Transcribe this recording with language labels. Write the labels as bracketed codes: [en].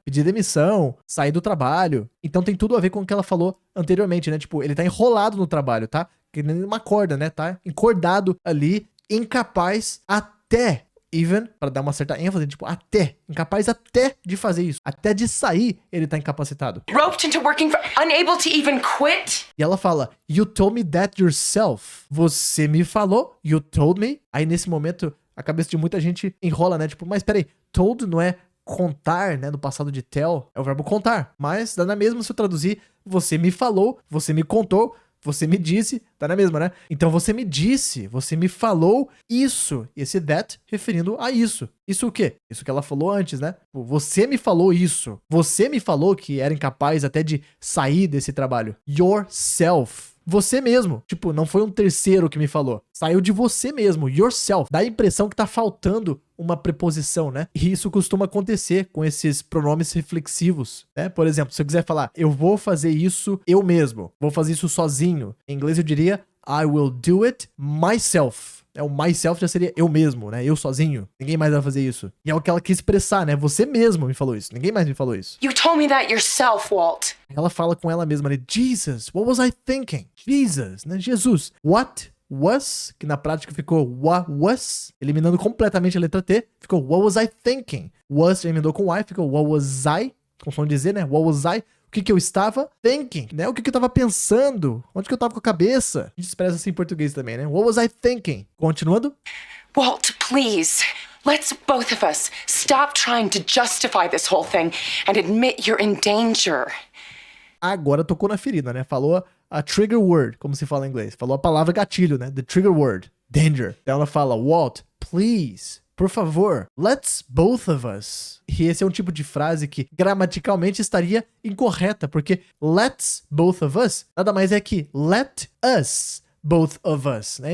[pt] Pedir demissão, sair do trabalho. Então tem tudo a ver com o que ela falou anteriormente, né? Tipo, ele tá enrolado no trabalho, tá? Que nem uma corda, né? Tá encordado ali, incapaz até, even, pra dar uma certa ênfase, tipo, até. Incapaz até de fazer isso. Até de sair, ele tá incapacitado. [en] Roped into working for, unable to even quit. [pt] E ela fala, [en] you told me that yourself. [pt] Você me falou, [en] you told me. [pt] Aí nesse momento, a cabeça de muita gente enrola, né? Tipo, mas peraí, told não é contar, né? No passado de tell, é o verbo contar. Mas dá na mesma se eu traduzir, você me falou, você me contou, você me disse, tá na mesma, né? Então você me disse, você me falou isso. E esse that referindo a isso. Isso o quê? Isso que ela falou antes, né? Você me falou isso. Você me falou que era incapaz até de sair desse trabalho. Yourself. Você mesmo. Tipo, não foi um terceiro que me falou. Saiu de você mesmo. Yourself. Dá a impressão que tá faltando uma preposição, né? E isso costuma acontecer com esses pronomes reflexivos, né? Por exemplo, se eu quiser falar, eu vou fazer isso eu mesmo. Vou fazer isso sozinho. Em inglês eu diria, [en] I will do it myself. [pt] O myself já seria eu mesmo, né? Eu sozinho. Ninguém mais vai fazer isso. E é o que ela quis expressar, né? Você mesmo me falou isso. Ninguém mais me falou isso. [en] You told me that yourself, Walt. [pt] Ela fala com ela mesma, né? Jesus, [en] what was I thinking? [pt] Jesus, né? Jesus. What was, que na prática ficou what was, eliminando completamente a letra T, ficou [en] what was I thinking. [pt] Was já emendou com I, ficou what was I, com som de Z, né? [en] What was I? [pt] O que eu estava thinking, né? O que eu estava pensando? Onde que eu estava com a cabeça? A gente expressa assim em português também, né? [en] What was I thinking? [pt] Continuando. [en] Walt, please. Let's both of us stop trying to justify this whole thing and admit you're in danger. [pt] Agora tocou na ferida, né? Falou a trigger word, como se fala em inglês. Falou a palavra gatilho, né? The trigger word. Danger. Então ela fala, Walt, please, por favor, [en] let's both of us. [pt] E esse é um tipo de frase que gramaticalmente estaria incorreta, porque [en] let's both of us [pt] nada mais é que [en] let us both of us, [pt] né?